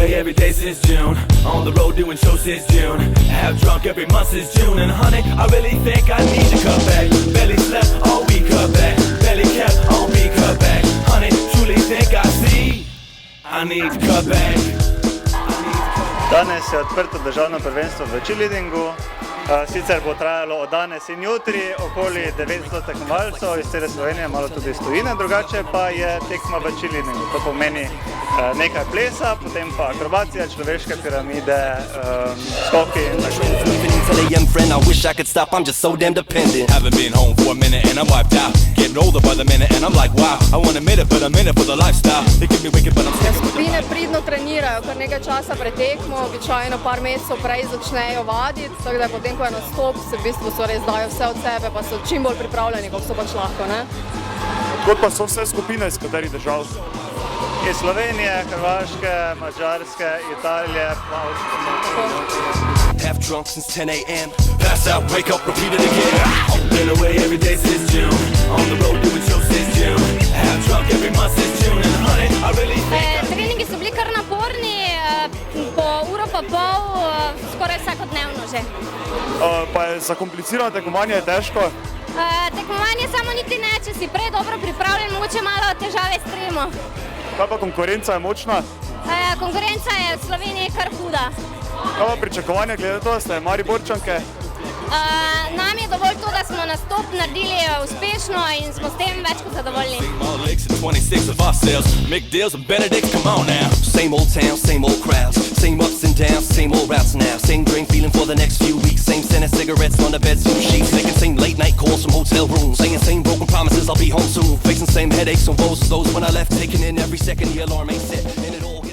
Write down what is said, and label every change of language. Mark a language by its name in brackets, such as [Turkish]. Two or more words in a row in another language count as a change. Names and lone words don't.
[English] every day since June. On the road doing shows since June. Have drunk every month since June. And honey, I really think I need to cut back. Barely slept all week, cut back. Barely kept on me, cut back. Honey, truly think I see I need to cut back. [Slovenian] Danes je odprto državno prvenstvo v cheerleadingu. Sicer bo trajalo od danes in jutri okoli 900 tekmovalcev iz cele Slovenije, malo tudi iz tujine, drugače pa je tekma v cheerleadingu. To pomeni nekaj plesa, potem pa akrobacija, človeške piramide, skoki in tako. [English] I wish I could stop, I'm just so damn dependent. Haven't been home for a minute and I'm wiped out. Getting older by the minute and I'm like wow. I want a minute but I'm in it for the lifestyle. They keep me wicked but I'm sticking with the... [Slovenian] Skupine pridno trenirajo, kar nekaj časa pred tekmo, običajno par mesecev prej začnejo vaditi, tako da potem, ko je nastop, se v bistvu so res dajo vse od sebe, pa so čim bolj pripravljeni, kot so pač lahko, ne? Kot pa so vse skupine, iz katerih držav? Iz Slovenije, Hrvaške, Mađarske, Italije, [English] Half drunk since 10 a.m. Pass out, wake up, repeat it again. Been away every day since June. On the road doing shows since June. Have drunk every month since June. And honey, I really think [Slovenian] Treningi so bili kar naporni, po uro pa pol, skoraj vsakodnevno že. Pa je zakomplicirano tekmovanje, je težko? Tekmovanje samo niti ne, če si prej dobro pripravljen, mogoče malo težave s tremo. Kaj pa konkurenca je močna? Konkurenca je v Sloveniji kar huda. Kaj pa pričakovanje glede to, da ste Mariborčanke? Nam je dovolj to, da smo nastop naredili uspešno in smo s tem več kot zadovoljni. [English] Same old town, same old crowds, same ups and downs, same old routes now. Same drain feeling for the next few weeks. Same scent of cigarettes on the beds and sheets. Making same late night calls from hotel rooms. Saying same broken promises I'll be home soon. Facing same headaches and woes as those when I left. Taking in every second the alarm ain't set.